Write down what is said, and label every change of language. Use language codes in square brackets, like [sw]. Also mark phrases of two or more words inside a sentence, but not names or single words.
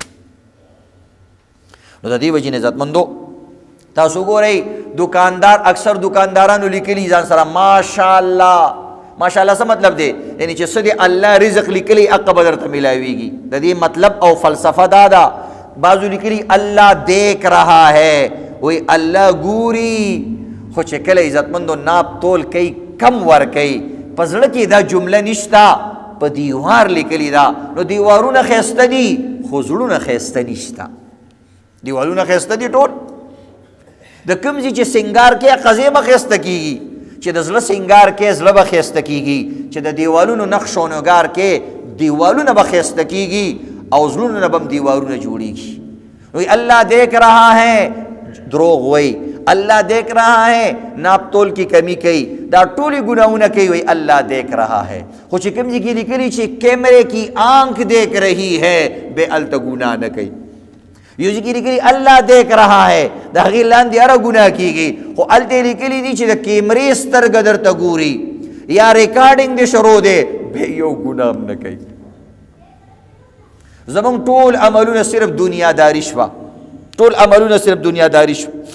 [ps] نو د دې وجې نه عزتمندو تاسو ګورئ دکاندار اکثر دکاندارانو لیکلي ځان سره ماشاءالله. ماشاءالله څه مطلب دی؟ یعنی چې څه دی الله رزق لیکلی هغه به درته میلاویږي. د دې مطلب او فلسفه دا ده. بعضو لیکلي [ur] الله دیکھ رہا ہے، [ps] وی الله ګوري، خو چې کله عزتمندو ناپ تول کوي کم ور کوي په زړه کې دا جمله نشته، په دیوار لیکلی دا. نو دیوارونه ښایسته دي خو زړونه ښایسته نشته. دیوالونه ښایسته دي ټول، د کوم ځای چې سنگار کې قضیه به ښایسته کېږي، چې د زړه سنگار کې زړه به ښایسته کېږي، چې د دیوالونو نقش و نگار کې دیوالونه به ښایسته کېږي او زړونو نه به هم دیوالونه جوړېږي. [ur] وی الله دیکھ رہا ہے، دروغ وی اللہ دیکھ رہا ہے، ناپ تول کی کمی کوي، [ps] دا ټولې ګناهونه کوي، [ur] وی اللہ دیکھ رہا ہے. [ps] خو چې کوم ځای کې لیکلي چې [ur] کیمرے کی آنکھ دیکھ رہی ہے، [ps] بے الته ګناه نه کوي. یو ځای کې لیکلي [ur] الله دیکھ رہا ہے، [ps] د هغې لاندې هره ګناه کېږي، خو هلته یې لیکلي دي چې د کیمرې سترګه درته ګوري یا ریکارډینګ دې شروع دی، بیا یو ګناه هم نه کوي. زمونږ ټول عملونه صرف دنیاداري شوه، ټول عملونه صرف دنیاداري شوه.